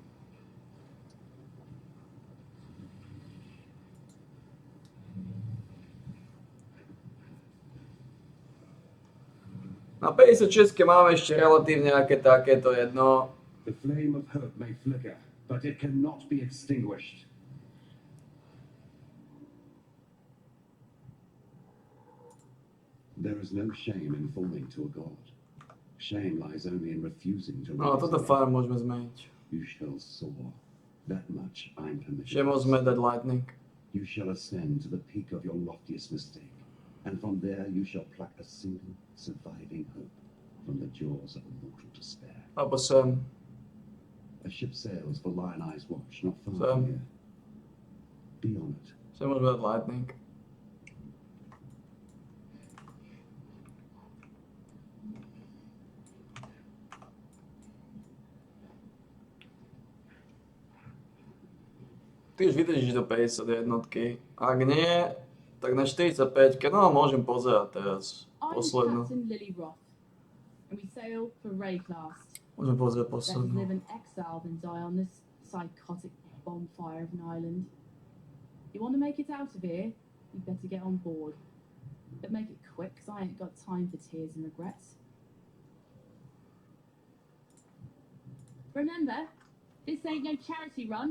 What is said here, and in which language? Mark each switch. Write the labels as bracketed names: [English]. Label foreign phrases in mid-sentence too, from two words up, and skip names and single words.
[Slovak] Na 56 máme ešte relatívne nejaké takéto jedno. [English] The flame of hope may flicker, but it cannot be extinguished. There is no shame in falling to a god. Shame lies only in refusing to [Slovak] No, toto fire môžeme zmeniť. [English] You shall soar. That much I'm permitted. [Slovak] Že môžeme dať lightning. [English] You shall ascend to the peak of your loftiest mistake, and from there you shall pluck a single surviving hope from the jaws of mortal despair. [Slovak] Alebo sem. [English] A ship sails for Lion Eye's watch, not far [Slovak] Sem. [English] from here. Be on it. [Slovak] Sem môžeme dať lightning. Ty už vydržíš do 51. Ak nie, tak na 45. No, môžem pozerať teraz. [English] I'm [Slovak] Poslednú. [English] Captain Lily Roth, and we sail for Rayclast. [Slovak] Môžem pozerať [English] Better [Slovak] poslednú. [English] live in exile than die on this psychotic bonfire of an island. You want to make it out of here? You better get on board. But make it quick, because I ain't got time for tears and regrets. Remember, this ain't no charity run.